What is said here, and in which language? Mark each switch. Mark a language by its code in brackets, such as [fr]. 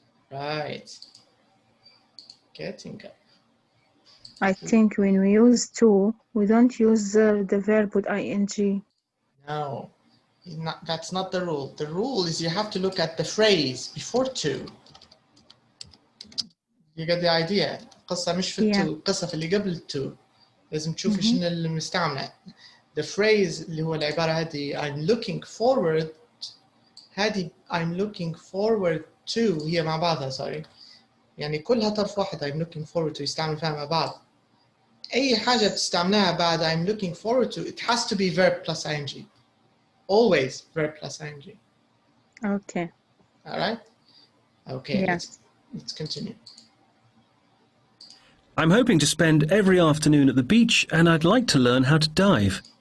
[en] right. Getting up. I think when we use to, we don't use the verb with ing. No, that's not the rule. The rule is you have to look at the phrase before to. You get the idea. [ar] القصة مش في [en] Yeah. [ar] to، القصة في اللي قبل to. لازم تشوفي شنو المستعملة. [en] The phrase [ar] اللي هو العبارة هذه [en] I'm looking forward، هذه I'm looking forward to [ar] هي مع بعضها [en] sorry. [ar] يعني كلها طرف واحد [en] I'm looking forward to [ar] يستعمل فيها مع بعض. أي حاجة بتستعملها بعد [en] I'm looking forward to it has to be verb plus ing. Always verb plus ing. Okay. All right? Okay, Yes. let's continue. I'm hoping to spend every afternoon at the beach, and I'd like to learn how to dive.